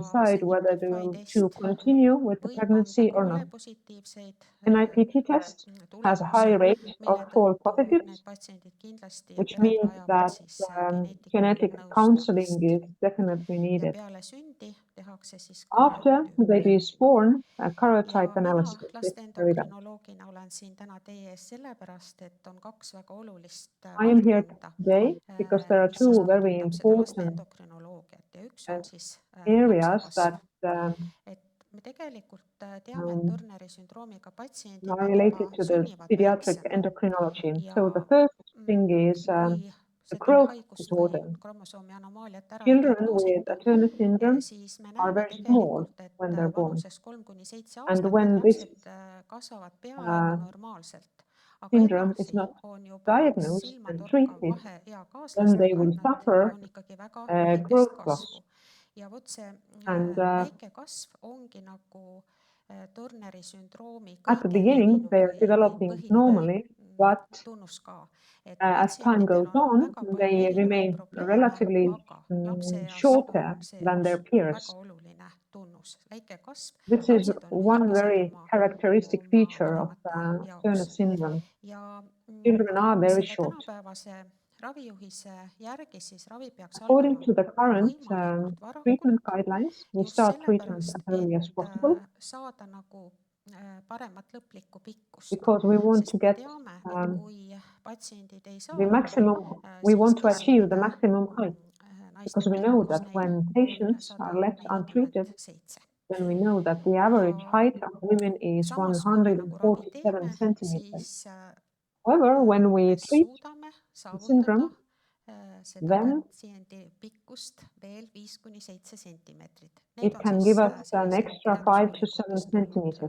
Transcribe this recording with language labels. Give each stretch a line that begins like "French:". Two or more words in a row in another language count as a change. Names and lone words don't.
Estonian: Ja see
English: decide whether
Estonian: NIPT-i
English: to test continue with the
Estonian: võib anda
English: pregnancy
Estonian: ka
English: or not.
Estonian: valepositiivseid
English: The NIPT test has a high
Estonian: tulemusi,
English: rate
Estonian: mille
English: of false
Estonian: tõttu
English: positives,
Estonian: need patsiendid kindlasti ja
English: which
Estonian: pered
English: means
Estonian: vajavad
English: that
Estonian: siis
English: genetic
Estonian: geneetiku
English: counseling
Estonian: nõustamist.
English: is definitely
Estonian: Ja
English: needed.
Estonian: peale sündi tehakse siis
English: After the
Estonian: karjotüüp.
English: baby is born, a
Estonian: Ja
English: karyotype
Estonian: mina
English: analysis is
Estonian: laste
English: carried out.
Estonian: endokrinoloogina olen siin täna teie ees sellepärast, et on kaks väga olulist
English: I am here
Estonian: valdkonda,
English: today because there are
Estonian: mis siis
English: two very
Estonian: puudutab seda laste
English: important
Estonian: endokrinoloogiat ja üks on siis
English: areas
Estonian: lapsekasv.
English: that
Estonian: Et me tegelikult teame, et Turneri sündroomiga patsiendid
English: are
Estonian: on juba
English: related to the
Estonian: sünnivad
English: pediatric
Estonian: väiksena
English: endocrinology.
Estonian: ja
English: So the first thing is
Estonian: kui
English: the
Estonian: seda
English: growth
Estonian: haigust või
English: disorder.
Estonian: kromosoomi anomaaliat ära ei
English: Children with a
Estonian: diagnoosita,
English: Turner syndrome
Estonian: siis me
English: are
Estonian: näeme
English: very small
Estonian: tegelikult, et
English: when they're born.
Estonian: vanuses 3–7
English: And
Estonian: aastat need
English: when this
Estonian: lapsed kasvavad peaaegu normaalselt. Aga
English: syndrome is
Estonian: edasi
English: not
Estonian: on juba
English: diagnosed and
Estonian: silmatorkav
English: treated,
Estonian: vahe
English: then they
Estonian: eakaaslastega,
English: will
Estonian: et nad
English: suffer
Estonian: on ikkagi väga
English: growth
Estonian: väikest
English: loss.
Estonian: kasvu. Ja vot see
English: And
Estonian: väike kasv ongi nagu Turneri sündroomi
English: at the
Estonian: kõige
English: beginning,
Estonian: levinum
English: they are
Estonian: või
English: developing
Estonian: põhiline
English: normally, but
Estonian: tunnus ka. Et
English: as time
Estonian: patsientidel
English: goes
Estonian: on
English: on,
Estonian: väga palju
English: they
Estonian: erinevaid
English: remain
Estonian: probleeme,
English: relatively
Estonian: aga lapseeas
English: shorter
Estonian: on see
English: than their
Estonian: üks
English: peers.
Estonian: väga oluline tunnus. Väike kasv,
English: This is
Estonian: lapsed on
English: one
Estonian: lühikesed
English: very characteristic
Estonian: oma
English: feature of
Estonian: vanemate
English: Turner
Estonian: jaoks.
English: syndrome.
Estonian: Ja
English: Children are very
Estonian: selle
English: short.
Estonian: tänapäevase ravijuhise järgi siis ravi peaks
English: According
Estonian: algama
English: to the current
Estonian: võimalikult varakult,
English: treatment guidelines, we just start treatment
Estonian: sellepärast,
English: as early as
Estonian: et
English: possible
Estonian: saada nagu paremat lõplikku pikkust.
English: because we want to
Estonian: Sest me
English: get
Estonian: teame, et kui patsiendid ei
English: the
Estonian: saa
English: maximum, we
Estonian: siis
English: want to achieve the
Estonian: keskmine
English: maximum height. because we know that when patients are left untreated, then we know that the average height of women is 147 centimeters. However, when we treat the syndrome, then it can give us an extra 5 to 7 centimeters.